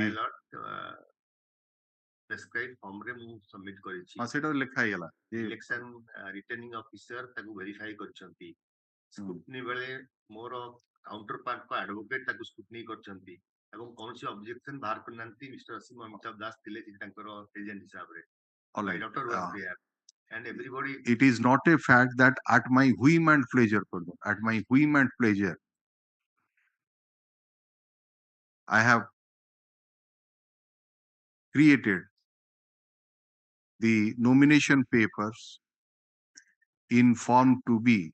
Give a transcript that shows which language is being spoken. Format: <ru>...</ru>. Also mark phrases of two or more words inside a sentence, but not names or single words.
<or>ପ୍ରେସ୍କ୍ରାଇବ୍ ଫର୍ମରେ ମୁଁ ସବମିଟ୍ କରିଛି। ସେଟା ଲେଖା ହେଇଗଲା।</or> <en>election returning officer</en> <or>ତାକୁ ଭେରିଫାଇ କରିଛନ୍ତି। ସ୍କ୍ରୁଟନି ବେଳେ ମୋର କାଉଣ୍ଟର ପାର୍ଟଙ୍କ ଆଡଭୋକେଟ ତାକୁ ସ୍କ୍ରୁଟନି କରିଛନ୍ତି ଏବଂ କୌଣସି ଅବଜେକ୍ସନ ବାହାର କରିନାହାନ୍ତି। ମିଷ୍ଟର ଅସୀମ ଅମିତାଭ ଦାସ ଥିଲେ ତାଙ୍କର ଏଜେଣ୍ଟ ହିସାବରେ।</or> <en>Doctor was there and everybody. It is not a fact that at my whim and pleasure at my whim and pleasure I have created the nomination papers in form 2B</en>